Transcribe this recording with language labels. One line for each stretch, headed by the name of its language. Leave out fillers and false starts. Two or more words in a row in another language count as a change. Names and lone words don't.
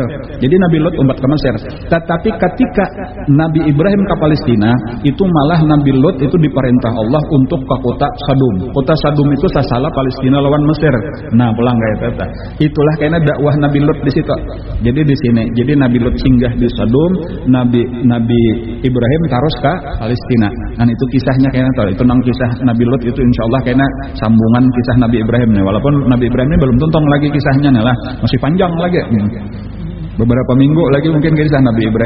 Indonesian: Jadi Nabi Lut umpat ke Mesir. Tetapi ketika Nabi Ibrahim ke Palestina itu malah Nabi Lut itu diperintah Allah untuk ke kota Sadum. Kota Sadum itu sasalah Palestina lawan Mesir. Pulang kayak itu. Itulah kayaknya dakwah Nabi Lut di situ. Jadi di sini. Jadi Nabi Lut singgah di Sadum, Nabi Ibrahim terus ke Palestina. Itu kisahnya kayaknya tahu. Itu nang kisah Nabi Lut itu insyaallah kayaknya sambungan kisah Nabi Ibrahim nih. Walaupun Nabi Ibrahim ini belum tuntung lagi kisahnya nih lah, masih panjang lagi. Beberapa minggu lagi mungkin kisah Nabi Ibrahim.